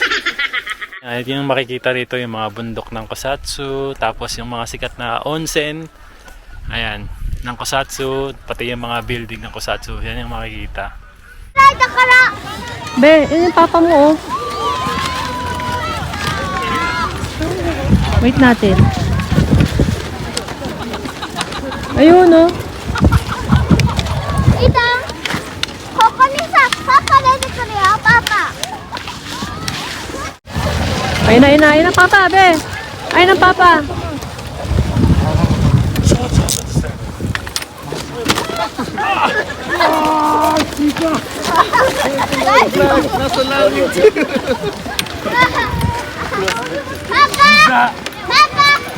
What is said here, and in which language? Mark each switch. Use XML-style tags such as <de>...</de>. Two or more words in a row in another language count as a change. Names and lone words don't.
<tl>Ito yung makikita rito, yung mga bundok ng Kusatsu, tapos yung mga sikat na onsen, ayan, ng Kusatsu, pati yung mga building ng Kusatsu, yan yung makikita. Be, yun yung papa mo, oh. Wait natin. Ayun, oh.</tl> <ja>いいだここにさパパ出てくるよパパ</ja> <tl>Ayun na, ayun na, ayun na, papa, be. Ayun na, papa. Papa! Papa!</tl>